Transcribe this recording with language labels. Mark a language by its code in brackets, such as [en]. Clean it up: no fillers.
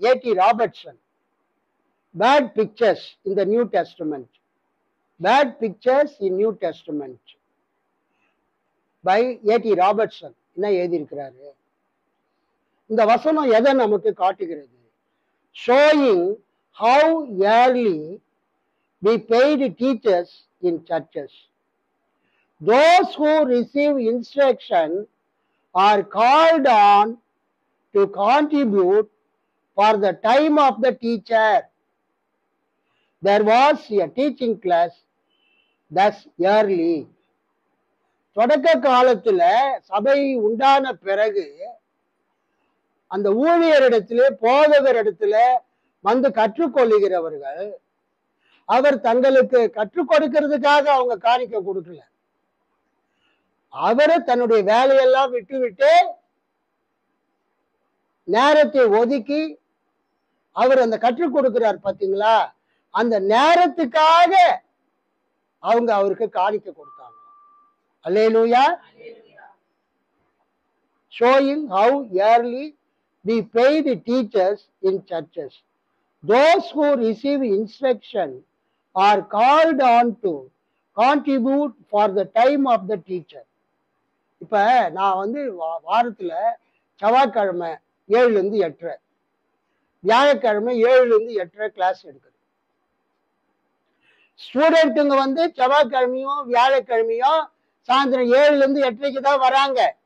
[en] A T Robertson, word pictures in the New Testament, word pictures in New Testament by A T Robertson [ta] என்ன எழுதியிருக்கிறாரு? இந்த வசனம் எதை நமக்கு காட்டுகிறது? [en] Showing how early we paid teachers in churches. Those who receive instruction are called on to contribute for the time of the teacher. There was a teaching class thus early. [ta] தொடக்க காலத்துல சபை உண்டான பிறகு அந்த ஊழியரிடத்திலே போதகரிடத்துல வந்து கற்றுக்கொள்ளுகிறவர்கள் அவர் தங்களுக்கு கற்றுக் கொடுக்கிறதுக்காக அவங்க காணிக்க கொடுக்கல. அவரை தன்னுடைய வேலையெல்லாம் விட்டு நேரத்தை ஒதுக்கி அவர் அந்த கற்றுக் கொடுக்கிறார் பாத்தீங்களா, அந்த நேரத்துக்காக அவங்க அவருக்கு காணிக்க கொடுத்தாங்க. அல்லேலூயா. [en] Showing how early we pay the teachers in churches. Those who receive instruction are called on to contribute for the time of the teacher. [ta] இப்ப நான் வாரத்துல செவ்வாய்க்கிழமை 7 to 8, வியாழக்கிழமை 7 to 8 கிளாஸ் எடுக்குது. ஸ்டூடெண்ட்டுங்க செவ்வாய்க்கிழமையும் வியாழக்கிழமையும் சாயந்தரம் 7 to 8 தான் வராங்க.